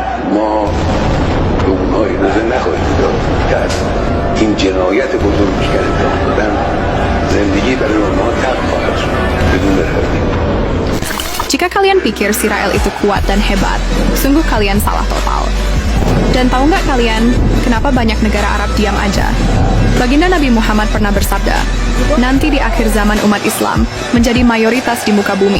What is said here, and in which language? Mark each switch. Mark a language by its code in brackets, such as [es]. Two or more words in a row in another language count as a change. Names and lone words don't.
[fa] ما به اونها اجازه نخواهید داد که از این جنایت بزرگی که انجام دادن زندگی برای اونها تلخ خواهد شد بدون رحمت. [id] Jika kalian pikir Sirael itu kuat dan hebat, sungguh kalian salah total. Dan tahu nggak kalian, kenapa banyak negara Arab diam aja? Baginda Nabi Muhammad pernah bersabda, nanti di akhir zaman umat Islam menjadi mayoritas di muka bumi.